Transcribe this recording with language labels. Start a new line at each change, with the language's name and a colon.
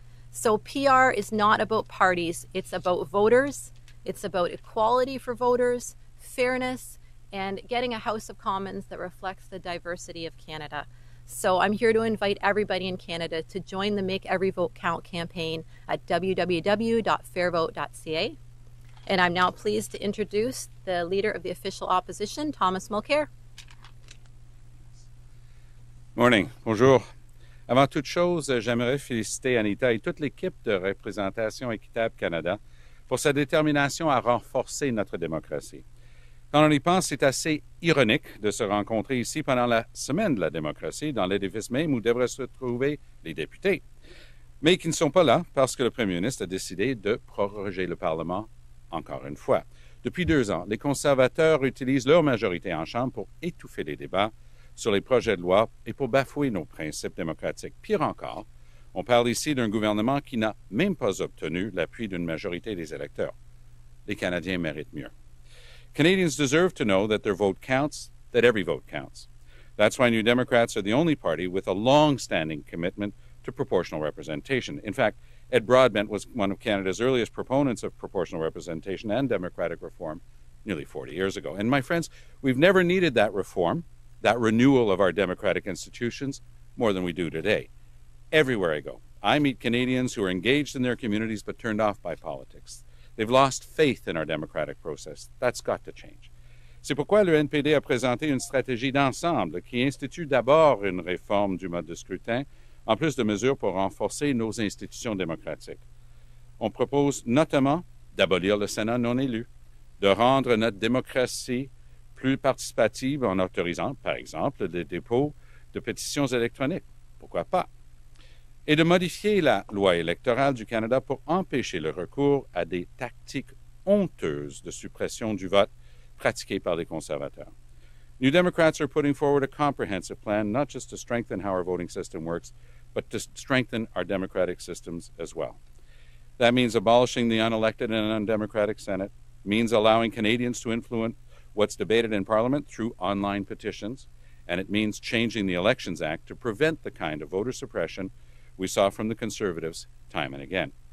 English: So PR is not about parties, it's about voters, it's about equality for voters, fairness, and getting a House of Commons that reflects the diversity of Canada. So I'm here to invite everybody in Canada to join the Make Every Vote Count campaign at www.fairvote.ca. And I'm now pleased to introduce the Leader of the Official Opposition, Thomas Mulcair. Morning.
French: Bonjour. Avant toute chose, j'aimerais féliciter Anita et toute l'équipe de Représentation Équitable Canada pour sa détermination à renforcer notre démocratie. Quand on y pense, c'est assez ironique de se rencontrer ici pendant la semaine de la démocratie, dans l'édifice même où devraient se trouver les députés, mais qui ne sont pas là parce que le premier ministre a décidé de proroger le Parlement encore une fois. Depuis 2 ans, les conservateurs utilisent leur majorité en Chambre pour étouffer les débats sur les projets de loi et pour bafouer nos principes démocratiques. Pire encore, on parle ici d'un gouvernement qui n'a même pas obtenu l'appui d'une majorité des électeurs. Les Canadiens méritent mieux.
English: Canadians deserve to know that their vote counts, that every vote counts. That's why New Democrats are the only party with a long-standing commitment to proportional representation. In fact, Ed Broadbent was one of Canada's earliest proponents of proportional representation and democratic reform nearly 40 years ago. And my friends, we've never needed that reform, that renewal of our democratic institutions, more than we do today. Everywhere I go, I meet Canadians who are engaged in their communities but turned off by politics. They've lost faith in our democratic process. That's got to change.
French: C'est pourquoi le NPD a présenté une stratégie d'ensemble qui institue d'abord une réforme du mode de scrutin, en plus de mesures pour renforcer nos institutions démocratiques. On propose notamment d'abolir le Sénat non élu, de rendre notre démocratie plus participative en autorisant, par exemple, le dépôt de pétitions électroniques. Pourquoi pas? Et de modifier la loi électorale du Canada pour empêcher le recours à des tactiques honteuses de suppression du vote pratiquées par les conservateurs.
English: New Democrats are putting forward a comprehensive plan, not just to strengthen how our voting system works, but to strengthen our democratic systems as well. That means abolishing the unelected and undemocratic Senate, means allowing Canadians to influence what's debated in Parliament through online petitions, and it means changing the Elections Act to prevent the kind of voter suppression we saw from the Conservatives time and again.